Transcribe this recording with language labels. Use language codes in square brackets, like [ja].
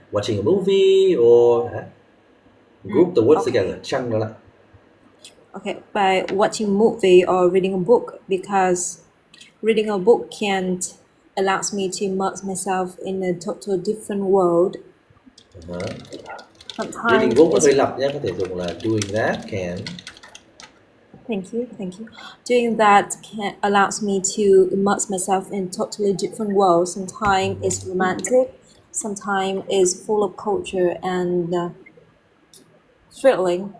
[en] Watching a movie or group the words together. [vi] Chăng nó lại. [en] Okay, by watching movie or reading a book, because reading a book allows me to immerse myself in a total different world. Reading book [vi] có hơi lặp nhé, có thể dùng là [en] doing that can. Thank you. Doing that allows me to immerse myself in totally different worlds. Sometimes it's romantic, sometimes it's full of culture and thrilling.